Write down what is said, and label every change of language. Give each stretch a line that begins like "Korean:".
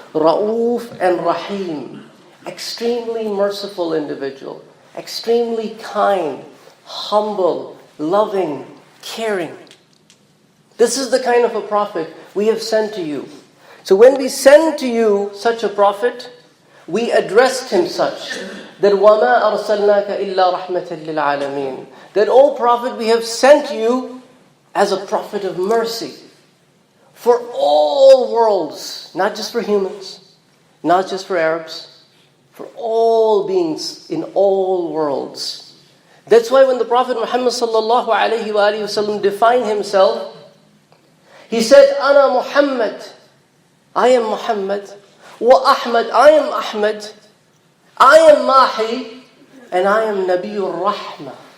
English: Ra'uf and Rahim. Extremely merciful individual. Extremely kind, humble, loving, caring. This is the kind of a Prophet we have sent to you. So when we send to you such a Prophet, we addressed him such.
Arabic: That وَمَا أَرْسَلْنَاكَ إِلَّا رَحْمَةً لِلْعَالَمِينَ.
English: That, O Prophet, we have sent you as a Prophet of mercy. For all worlds, not just for humans, not just for Arabs, for all beings in all worlds. That's why when the Prophet Muhammad sallallahu alayhi wa defined himself, he said,
Arabic: Ana Muhammad,
English: I am Muhammad, wa Ahmad, I am Ahmad, I am Mahi, and I am Nabiyur Rahmah.